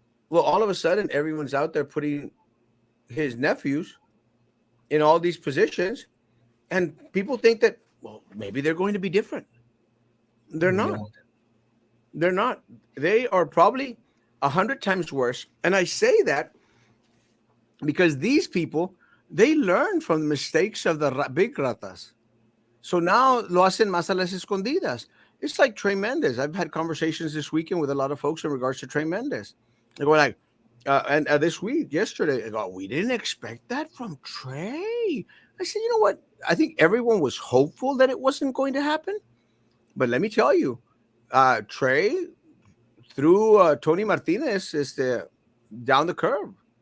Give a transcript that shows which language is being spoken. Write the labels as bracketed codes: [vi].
[en] Well, all of a sudden, everyone's out there putting his nephews in all these positions, and people think that, well, maybe they're going to be different. They're not. Yeah. They're not. They are probably 100 times worse. And I say that because these people, they learn from the mistakes of the big ratas. So now [es] lo hacen más a las escondidas. [en] It's like Trey Mendez. I've had conversations this weekend with a lot of folks in regards to Trey Mendez. They go like, and this week, yesterday, they go, we didn't expect that from Trey. I said, you know what? I think everyone was hopeful that it wasn't going to happen. But let me tell you, Trey threw Tony Martinez down the curb.